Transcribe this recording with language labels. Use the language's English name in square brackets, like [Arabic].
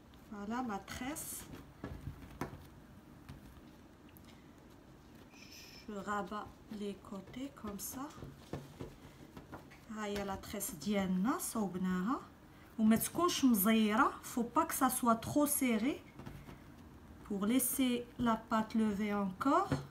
[French] Voilà ma tresse. Je rabats les côtés comme ça. [Arabic] هاي la tresse ديالنا صوبناها وما تكونش مزيره. [French] Faut pas que ça soit trop serré pour laisser la pâte lever encore.